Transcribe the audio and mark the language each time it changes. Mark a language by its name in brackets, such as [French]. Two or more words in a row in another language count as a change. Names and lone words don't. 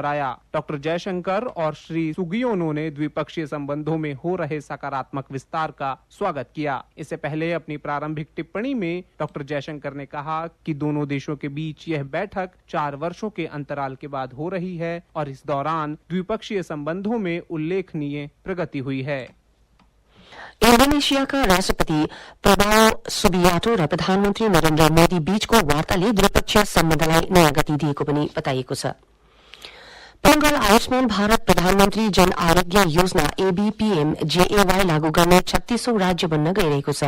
[Hindi] डॉक्टर जयशंकर और श्री सुगियोनो ने द्विपक्षीय संबंधों में हो रहे सकारात्मक विस्तार का स्वागत किया। इससे पहले अपनी प्रारंभिक टिप्पणी में डॉक्टर जयशंकर ने कहा कि दोनों देशों के बीच यह बैठक 4 वर्षों के अंतराल के बाद हो रही है और इस दौरान द्विपक्षीय संबंधों में उल्लेखनीय प्रगति हुई है। [Nepali] इण्डोनेसियाका राष्ट्रपति प्रभाव सुबियाटो र प्रधानमन्त्री नरेन्द्र मोदी बीचको वार्ताले द्विपक्षीय सम्बन्धलाई नयाँ गति दिएको पनि बताइएको छ। बंगाल आयुष्मान भारत प्रधानमन्त्री जन आरोग्य योजना एबीपीएम जेएवाई लागू गर्ने 36औं राज्य बन्न गइरहेको छ।